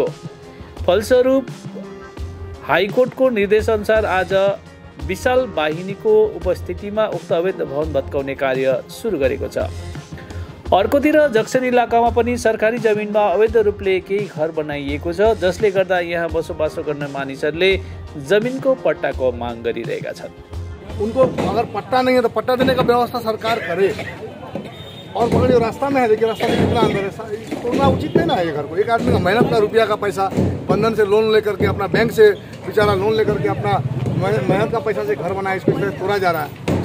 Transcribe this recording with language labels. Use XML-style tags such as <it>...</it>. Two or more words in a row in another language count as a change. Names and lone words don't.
<ne>फलस्वरूप हाइकोर्टको निर्देशअनुसार आज विशाल वाहिनीको उपस्थितिमा उक्त अवैध भवन भत्काउने कार्य सुरु गरेको छ। अर्कोतिर जक्सन इलाकामा पनि सरकारी जमिनमा अवैध रूपले केही घर बनाइएको छ, जसले गर्दा यहाँ बसोबासो गर्ने मानिसहरूले जमिनको पट्टाको माग गरिरहेका छन्।</ne> <hi>उनको अगर पट्टा नहीं है तो पट्टा देने का व्यवस्था सरकार करे। और पकड़िए, रास्ता में है, देखिए रास्ता में कितना अंदर है, तोड़ना उचित नहीं ना है। ये घर को एक आदमी का मेहनत का रुपया का पैसा बंधन से लोन लेकर के, अपना बैंक से बेचारा लोन लेकर के अपना मेहनत का पैसा से घर बनाया, इसको तोड़ा जा रहा है।</hi>